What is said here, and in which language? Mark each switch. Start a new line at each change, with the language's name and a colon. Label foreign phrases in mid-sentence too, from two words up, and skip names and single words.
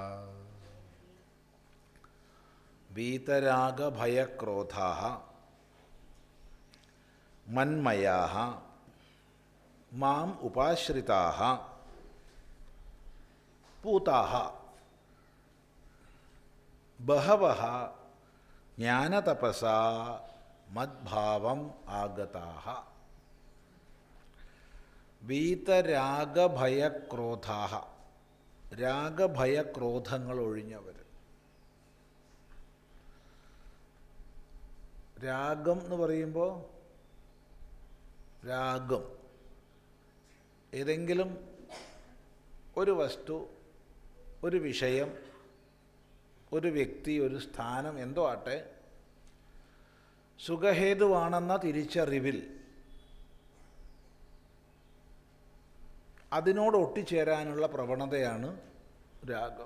Sanskrit: वीतरागभयक्रोधाः मन्मयाः माम् उपाश्रिताः पूताः बहवः ज्ञानतपसा मद्भावम् आगताः।
Malayalam: വീതരാഗഭയക്രോധാः രാഗഭയക്രോധങ്ങൾ ഒഴിഞ്ഞവർ. രാഗം എന്ന് പറയുമ്പോൾ രാഗം ഏതെങ്കിലും ഒരു വസ്തു, ഒരു വിഷയം, ഒരു വ്യക്തി, ഒരു സ്ഥാനം എന്തോ ആട്ടെ സുഖഹേതുവാണെന്ന തിരിച്ചറിവിൽ അതിനോട് ഒട്ടിച്ചേരാനുള്ള പ്രവണതയാണ് രാഗം.